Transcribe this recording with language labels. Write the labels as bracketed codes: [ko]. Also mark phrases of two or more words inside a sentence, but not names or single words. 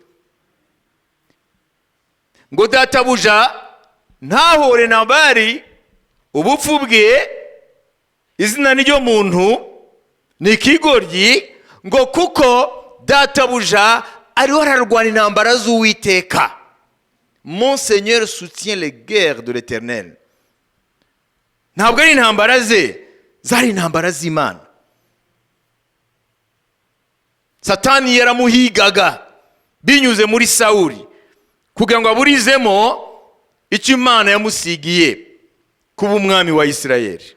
[rw] Ngo databuja ntahore Nabali ubupfu bwe, izina n'iryo muntu ni ikigoryi, ngo kuko databuja ariho ararwana intambara z'Uwiteka. [fr] Mon Seigneur soutient les guerres de l'Éternel. [rw] Ntabwo ari intambara ze, zari intambara z'Imana. Satani yaramuhigaga binyuze muri Sawuli kugira ngo aburizemo icyo Imana yamusigiye kuba umwami wa Isirayeli.